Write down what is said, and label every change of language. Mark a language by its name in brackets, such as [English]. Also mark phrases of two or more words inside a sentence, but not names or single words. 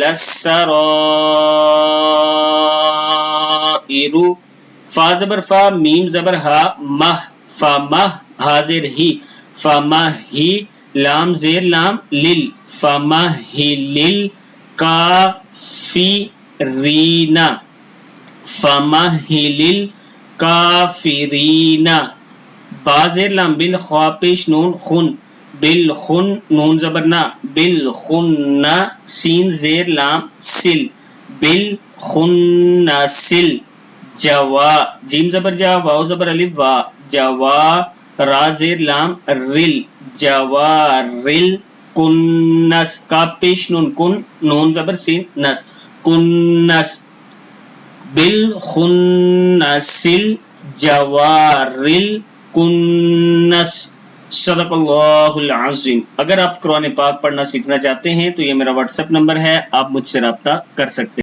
[Arabic] لسرائرو، فا زبر فا، میم زبر ہا، مہ، فا مہ، ہا زیر ہی، فا مہ ہی، لام زیر لام لل، فا مہ ہی لل کافرین، فا مہ ہی لل کافرین، با زیر لام بل، خوا پیش نون خن، بالخن، نون زبر نا، بالخن، سین زیر لام سل، بالخنسل، جوا، جیم زبر جا، واو زبر الف وا، جوا، را زیر لام رل، جوارل، کنس، کاف پیش نون کن، نون زبر سین نس، کنس، بالخنسل جوارل کنس۔ صدق اللہ العظیم۔ [Urdu] اگر آپ قرآن پاک پڑھنا سیکھنا چاہتے ہیں تو یہ میرا واٹس ایپ نمبر ہے، آپ مجھ سے رابطہ کر سکتے ہیں۔